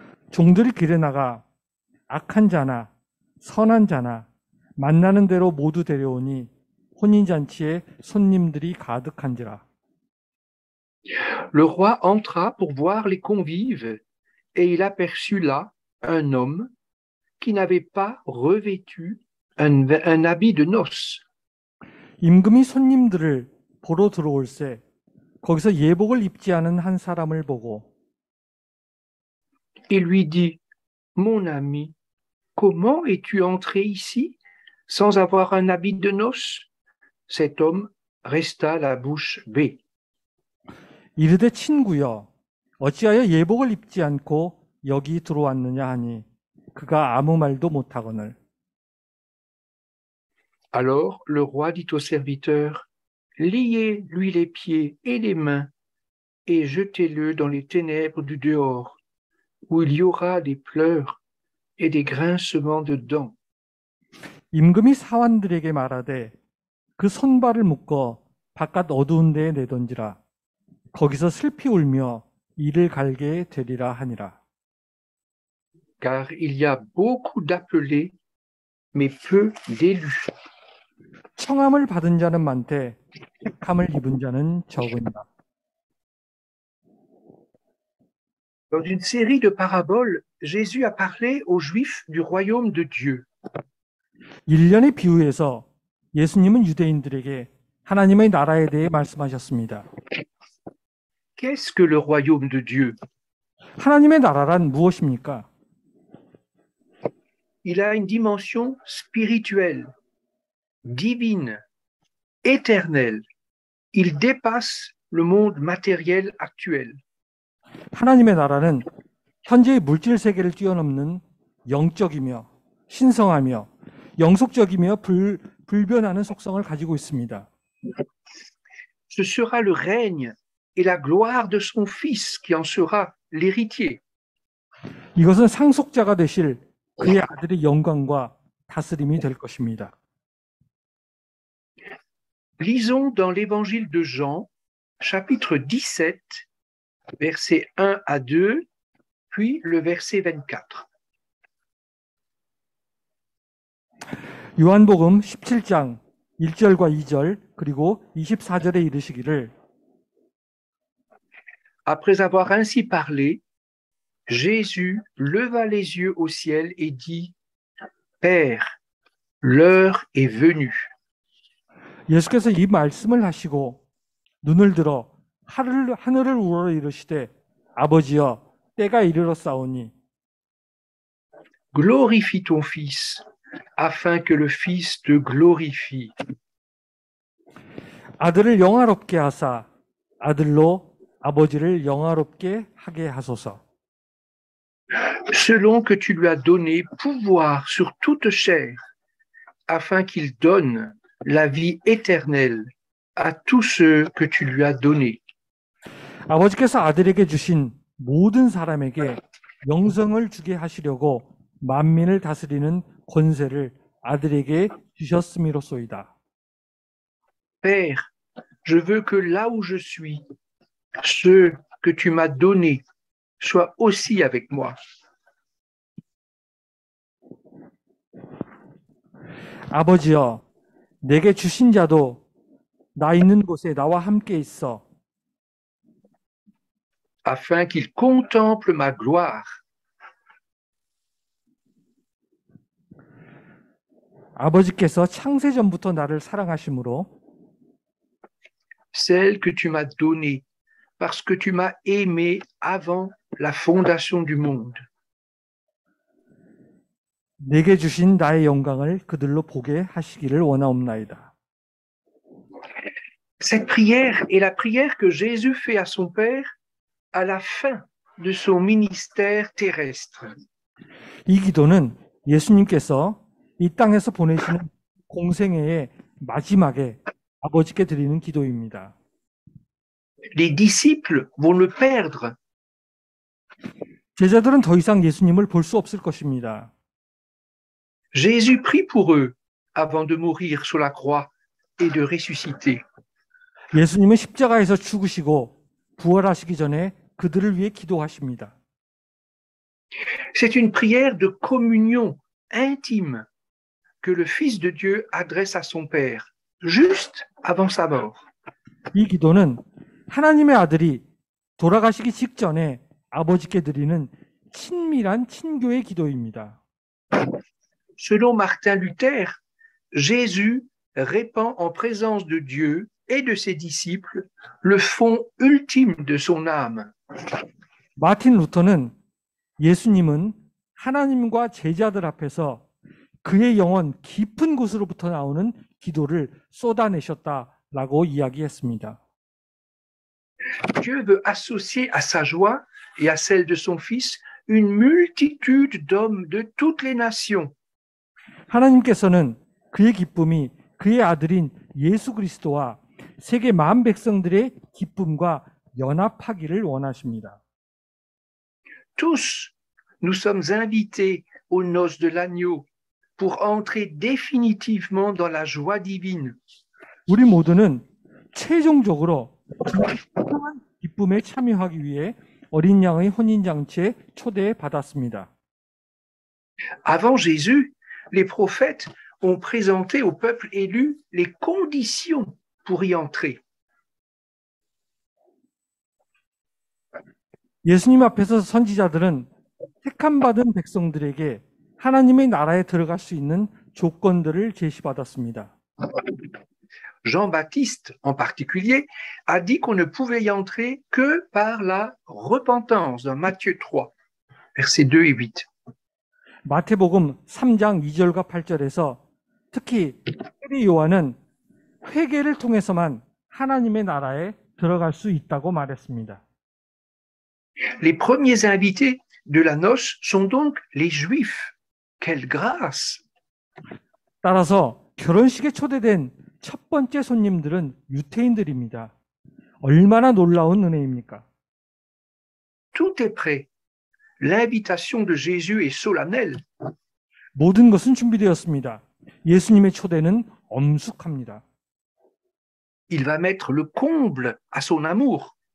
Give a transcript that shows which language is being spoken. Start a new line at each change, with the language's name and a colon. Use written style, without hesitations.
Korean: 종들이 길에 나가 악한 자나 선한 자나 만나는 대로 모두 데려오니 혼인 잔치에 손님들이 가득한지라.
French: Le roi entra pour voir les convives, et il aperçut là un homme qui n'avait pas revêtu un habit de noces.
Korean: 임금이 손님들을 보러 들어올세 거기서 예복을 입지 않은 한 사람을 보고
French: Il lui dit: Mon ami, comment es-tu entré ici sans avoir un habit de noces? Cet homme resta la bouche bée.
Korean: 이르되 친구여 어찌하여 예복을 입지 않고 여기 들어왔느냐 하니 그가 아무 말도 못하거늘.
French: Alors le roi dit au serviteur, liez-lui les pieds et les mains et jetez-le dans les ténèbres du dehors, où il y aura des pleurs et des grincements de dents.
Korean: 임금이 사환들에게 말하되 그 손발을 묶어 바깥 어두운 데에 내던지라. 거기서 슬피 울며 이를 갈게 되리라 하니라.
French: Car il y a beaucoup d'appelés, mais peu d'élus.
Korean: 청함을 받은 자는 많되 택함을 입은 자는 적으니라.
French: Dans une série de paraboles, Jésus a parlé aux Juifs du royaume de Dieu.
Korean: 일련의 비유에서 예수님은 유대인들에게 하나님의 나라에 대해 말씀하셨습니다.
French: Qu'est-ce que le royaume de Dieu?
Korean: 하나님의 나라란 무엇입니까?
French: Il a une dimension spirituelle, divine, éternelle. Il dépasse le monde matériel actuel.
Korean: 하나님의 나라는 현재의 물질 세계를 뛰어넘는 영적이며 신성하며 영속적이며 불변하는 속성을 가지고 있습니다.
French: Ce sera le règne et la gloire de son Fils qui en sera l'héritier.
Korean: 이것은 상속자가 되실 그의 아들의 영광과 다스림이 될 것입니다.
French: Lisons dans l'évangile de Jean, chapitre 17, versets 1 à 2, puis le verset 24.
Korean: 요한복음 17장 1절과 2절 그리고 24절에 이르시기를
French: Après avoir ainsi parlé, Jésus leva les yeux au ciel et dit, Père, l'heure est venue.
Korean: 예수께서 이 말씀을 하시고 눈을 들어 하늘을 우러러 이르시되 아버지여 때가 이르렀사오니
French: Glorifie ton Fils, afin que le Fils te glorifie.
Korean: 아들을 영화롭게 하사 아들로 아버지를 영화롭게 하게 하소서.
French: Selon que tu lui as donné pouvoir sur toute chair, afin qu'il donne la vie éternelle à tous ceux que tu lui as donnés.
Korean: 아버지께서 아들에게 주신 모든 사람에게 영생을 주게 하시려고 만민을 다스리는 권세를 아들에게 주셨음이로소이다.
French: Père, je veux que là où je suis, ceux que tu m'as donnés soient aussi avec moi.
Korean: 아버지여, 내게 주신 자도 나 있는 곳에 나와 함께 있어.
French: Afin qu'ils contemplent ma gloire.
Korean: 아버지께서 창세전부터 나를 사랑하심으로
French: Celle que tu m'as donnée, parce que tu m'as aimé avant la fondation du monde.
Korean: 내게 주신 나의 영광을 그들로 보게 하시기를 원하옵나이다.
French: Cette prière est la prière que Jésus fait à son Père à la fin de son ministère terrestre.
Korean: 이 기도는 예수님께서 이 땅에서 보내시는 공생애의 마지막에 아버지께 드리는 기도입니다.
French: Les disciples vont le perdre.
Korean: 제자들은 더 이상 예수님을 볼 수 없을 것입니다.
French: Jésus prie pour eux avant de mourir sur la croix et de ressusciter.
Korean: 예수님은 십자가에서 죽으시고 부활하시기 전에 그들을 위해 기도하십니다.
French: C'est une prière de communion intime que le Fils de Dieu adresse à son Père, juste avant sa mort.
Korean: 이 기도는 하나님의 아들이 돌아가시기 직전에 아버지께 드리는 친밀한 친교의 기도입니다.
French: Selon Martin Luther, Jésus répand en présence de Dieu et de ses disciples le fond ultime de son âme.
Korean: 마틴 루터는 예수님은 하나님과 제자들 앞에서 그의 영혼 깊은 곳으로부터 나오는 기도를 쏟아내셨다라고 이야기했습니다.
French: Dieu veut associer à sa joie et à celle de son Fils une multitude d'hommes de toutes les nations.
Korean: 하나님께서는 그의 기쁨이 그의 아들인 예수 그리스도와 세계 만 백성들의 기쁨과 연합하기를 원하십니다.
French: Tous, nous sommes invités aux noces de l'agneau pour entrer définitivement dans la joie divine.
Korean: 우리 모두는 최종적으로 진정한 기쁨에 참여하기 위해 어린 양의 혼인잔치에 초대받았습니다.
French: Avant Jésus, les prophètes ont présenté au peuple élu les conditions pour y entrer.
Korean: 예수님 앞에서 선지자들은 택함받은 백성들에게 하나님의 나라에 들어갈 수 있는 조건들을 제시받았습니다.
French: Jean-Baptiste, en particulier, a dit qu'on ne pouvait y entrer que par la repentance, dans Matthieu 3, versets 2 et 8.
Korean: 마태복음 3장 2절과 8절에서 특히 세례 요한은 회개를 통해서만 하나님의 나라에 들어갈 수 있다고 말했습니다.
French: Les premiers invités de la noce sont donc les Juifs. Quelle grâce!
Korean: 따라서 결혼식에 초대된 첫 번째 손님들은 유태인들입니다. 얼마나 놀라운 은혜입니까?
French: Tout est prêt. L'invitation de Jésus est solennelle.
Korean: 모든 것은 준비되었습니다. 예수님의 초대는 엄숙합니다.
French: Il va mettre le comble à son amour.